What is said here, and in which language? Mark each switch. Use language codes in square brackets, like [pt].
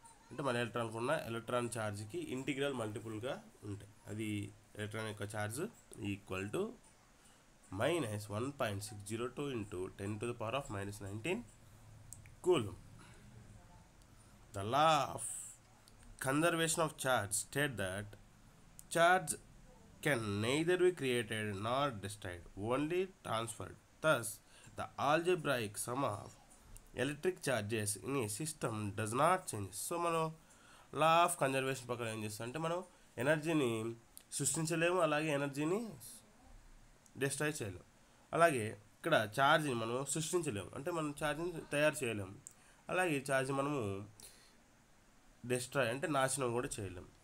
[te] అంటే మన ఎలక్ట్రాన్కు ఉన్న ఎలక్ట్రాన్ ఛార్జ్కి ఇంటిగ్రల్ మల్టిపుల్గా ఉంటాయి. అది ఎలక్ట్రాన్ యొక్క charge equal to -1.602 × 10⁻−19 coulomb. [en] The law of conservation of charge state that charge can neither be created nor destroyed, only transferred. Thus, the algebraic sum of electric charges in a system does not change. [te] So మనం law of conservation ప్రకారం ఏం చేస్తాం అంటే మనం ఎనర్జీని సృష్టించలేము, అలాగే ఎనర్జీని destroy చేయలేము. అలాగే ఇక్కడ ఛార్జ్ని మనం సృష్టించలేము, అంటే మనం ఛార్జ్ని తయారు చేయలేము. అలాగే ఛార్జ్ మనము డిస్ట్రాయ్ అంటే నాశనం కూడా చేయలేము.